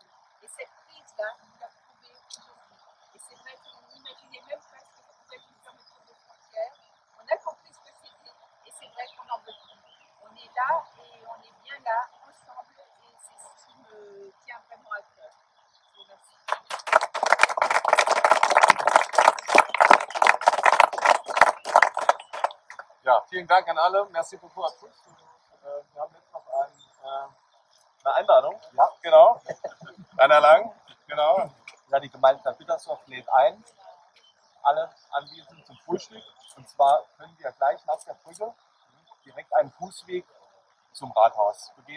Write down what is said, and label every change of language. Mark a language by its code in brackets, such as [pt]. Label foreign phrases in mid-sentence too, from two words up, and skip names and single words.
[fr] Et cette crise-là, nous l'a prouvé aujourd'hui. Et c'est vrai qu'on n'imaginait même pas ce que ça pouvait être une fermeture de frontières. On a compris ce que c'était, et c'est vrai qu'on en veut plus. On est là, et on est bien là, ensemble, et c'est ce qui me tient vraiment à cœur. Je vous remercie. [de] Ja, vielen Dank an alle. [fr] Merci beaucoup à tous. [de] Wir haben jetzt noch eine Einladung. Ja, genau. Rainer Lang, genau. Ja, die Gemeinde Bittersdorf lädt ein, alle Anwesenden zum Frühstück. Und zwar können wir gleich nach der Brücke direkt einen Fußweg zum Rathaus begehen.